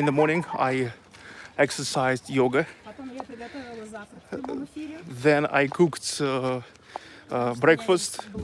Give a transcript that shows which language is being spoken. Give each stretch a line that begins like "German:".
English: In the morning, I exercised yoga.
Russian: Потом я приготовила завтрак в прямом эфире.
English: Then I cooked breakfast.